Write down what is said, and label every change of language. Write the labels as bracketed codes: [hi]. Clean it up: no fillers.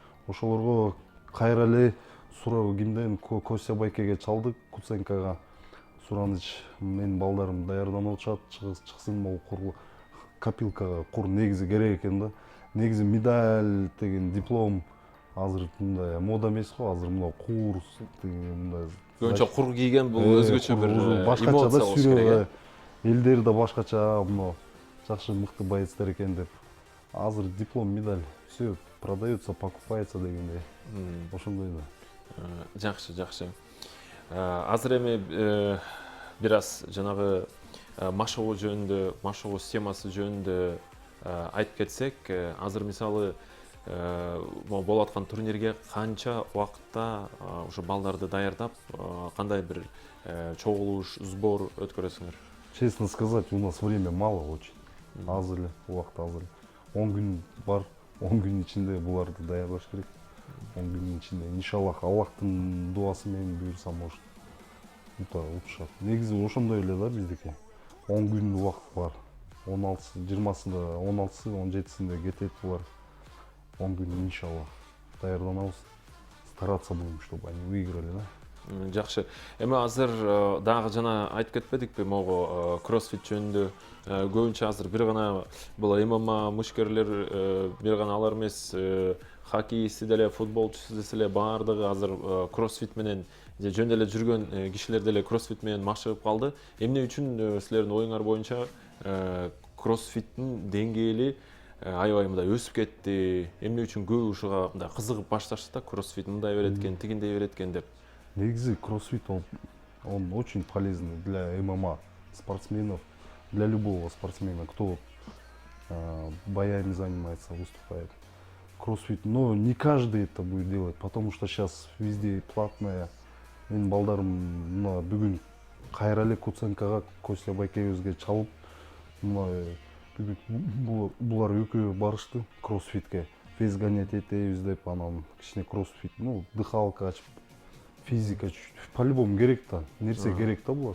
[ky] Ошолорго кайра эле суроо кимден Костя байкеге чалдык, Куценкага сураныч, менин балдарым даярданып атышат, чыксын могу копилкага кур негизи керек экен да. Негизи медаль деген диплом азыр мындай мода эмес го, азыр мына курс деген мындай көбүнчө кур кийген бул өзгөчө бир башкача да эмоция болуш керек. сүрөө, элдери да башкача, мына жакшы мыкты боецтер экен деп. [ru] Азыр диплом, медаль, все продается, покупается [ky] дегендей. Ошондой да. Жакшы, жакшы. Азыр эми бир аз жанагы машыгуу жөнүндө, машыгуу системасы жөнүндө айтып кетсек, азыр мисалы болуп аткан турнирге канча убакытта ушу балдарды даярдап, кандай бир чогулуш, сбор өткөрөсүңөр? [ru] Честно сказать, у нас время мало очень. [ky] Аз эле, убакыт аз эле. 10 күн бар, 10 күн ичинде буларды даярдаш керек. 10 күнүн ичинде иншаллах Аллахтын дуасы менен буюрса, может утушат. Негизи ошондой эле да биздики. 10 күн убакыт бар. 16-сы, 20-сында, 16-сы, 17-синде кетет булар. 10 күн иншаллах даярданабыз. [ru] Стараться будем, чтобы они выиграли, да. [ky] Жакшы. Эми азыр дагы жана айтып кетпедикпи могу кроссфит жөнүндө? Көбүнчө азыр бир гана бул ММА мушкерлер, бир гана алар эмес, хоккейисти деле, футболчусу деле баардыгы азыр кроссфит менен же жөн эле жүргөн кишилер деле кроссфит менен машыгып калды. Эмне үчүн силердин оюңар боюнча кроссфиттин деңгээли аябай мындай өсүп кетти? Эмне үчүн көбү ушуга мындай кызыгып башташты да, кроссфит мындай берет экен, тигиндей берет экен деп? [ru] Негизи кроссфит он очень полезный для ММА спортсменов, для любого спортсмена, кто боями занимается, выступает. Кроссфит, но не каждый это будет делать, потому что сейчас везде платное. [ky] Менин балдарым мына бүгүн кайра эле Куценкага, Костя байкебизге чалып, мына бүгүн булар экөө барышты кроссфитке. [ru] Вес гонять [ky] этебиз деп, анан кичине кроссфит, дыхалка ачып, физика [ru] чуть-чуть по-любому [ky] керек да, нерсе керек да булар.